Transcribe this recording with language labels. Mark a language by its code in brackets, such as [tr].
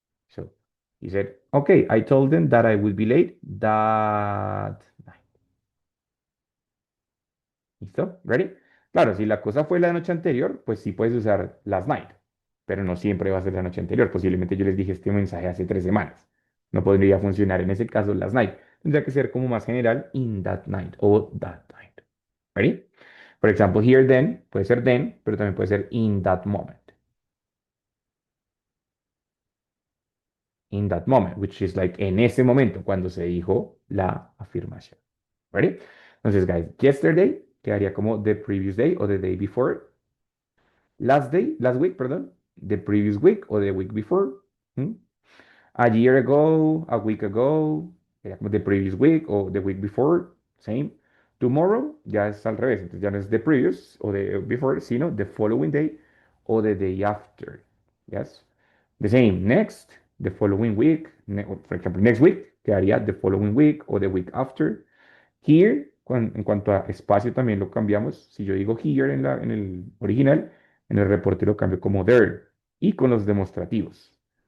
[en] So he said, okay, I told them that I would be late that night. [es] ¿Listo? ¿Ready? Claro, si la cosa fue la noche anterior, pues sí puedes usar last night. pero no siempre va a ser la noche anterior. Posiblemente yo les dije este mensaje hace 3 semanas. No podría funcionar en ese caso last night. Tendría que ser como más general in that night o that night. ¿Ready? Por ejemplo, here then puede ser then, pero también puede ser in that moment. [en] In that moment, which is like [es] en ese momento, [en] cuando se dijo la afirmación. [es] ¿Ready? Entonces, guys, yesterday quedaría como the previous day o the day before. [en] Last day, last week, perdón. The previous week o the week before. ¿Mm? A year ago, a week ago, sería como the previous week o the week before, same. [es] Tomorrow ya es al revés, entonces ya no es the previous o the before, sino the following day o the day after. Yes. The same. [en] Next, the following week. For example, next week quedaría the following week o the week after. [es] Here, en cuanto a espacio también lo cambiamos. Si yo digo here en el original, en el reporte lo cambio como there. Y con los demostrativos.